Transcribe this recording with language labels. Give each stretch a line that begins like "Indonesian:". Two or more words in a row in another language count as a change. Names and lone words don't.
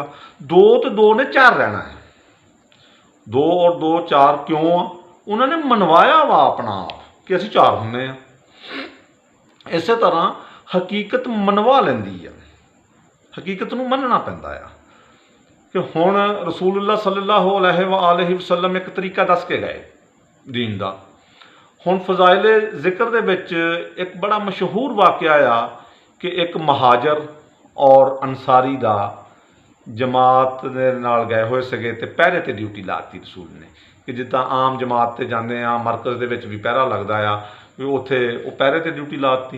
Punjabi: 2 ਤੇ 2 ਨੇ 4 ਰਹਿਣਾ ਹੈ। 2 ਔਰ 2 4 ਕਿਉਂ ਆ? ਉਹਨਾਂ ਨੇ ਮਨਵਾਇਆ ਵਾ ਆਪਣਾ ਆਪ ਕਿ ਅਸੀਂ 4 ਹੁੰਦੇ ਹਾਂ। ਇਸੇ ਤਰ੍ਹਾਂ ਹਕੀਕਤ ਮਨਵਾ ਲੈਂਦੀ ਆ, ਹਕੀਕਤ ਨੂੰ ਮੰਨਣਾ ਪੈਂਦਾ ਆ ਕਿ ਹੁਣ
Arabic: رسول الله صلى الله عليه وسلم
Punjabi: ਇੱਕ ਤਰੀਕਾ ਦੱਸ ਕੇ ਗਏ ਦੀਨ ਦਾ। ਹੁਣ ਫਜ਼ਾਇਲ ਜ਼ਿਕਰ ਦੇ ਵਿੱਚ ਇੱਕ ਬੜਾ ਮਸ਼ਹੂਰ ਵਾਕਿਆ ਆ ਕਿ ਇੱਕ ਮਹਾਜਰ ਔਰ ਅੰਸਾਰੀ ਦਾ ਜਮਾਤ ਦੇ ਨਾਲ ਗਏ ਹੋਏ ਸੀਗੇ ਅਤੇ ਪਹਿਰੇ 'ਤੇ ਡਿਊਟੀ ਲਾਤੀ ਰਸੂਲ ਨੇ, ਕਿ ਜਿੱਦਾਂ ਆਮ ਜਮਾਤ 'ਤੇ ਜਾਂਦੇ ਆ, ਮਰਕਜ਼ ਦੇ ਵਿੱਚ ਵੀ ਪਹਿਰਾ ਲੱਗਦਾ ਆ, ਵੀ ਉੱਥੇ ਉਹ ਪਹਿਰੇ 'ਤੇ ਡਿਊਟੀ ਲਾਤੀ।